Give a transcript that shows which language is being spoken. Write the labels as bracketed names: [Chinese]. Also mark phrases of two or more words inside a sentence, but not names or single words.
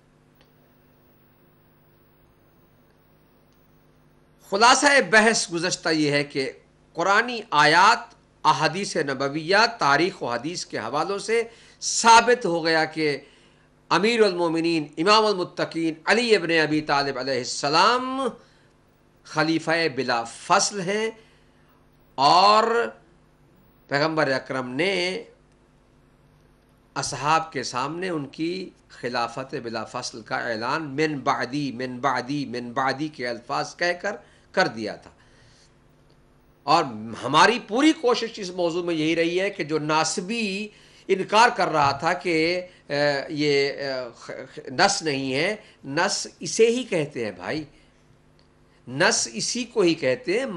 [Urdu] خلاصہ بحث گزشتہ یہ ہے کہ قرآنی آیات، احادیث نبویہ، تاریخ و حدیث کے حوالوں سے ثابت ہو گیا کہ امیر المومنین امام المتقین علی ابن ابی طالب علیہ السلام خلیفہ بلا فصل ہیں، اور پیغمبر اکرم نے اصحاب کے سامنے ان کی خلافت بلا فصل کا اعلان [Arabic] من بعدی من بعدی من بعدی [Urdu] کے الفاظ کہہ کر دیا تھا. اور ہماری پوری کوشش اس موضوع میں یہی رہی ہے کہ جو ناسبی انکار کر رہا تھا کہ یہ نس نہیں ہے، نس اسے ہی کہتے ہیں بھائی، نس اسی کو ہی کہتے ہیں.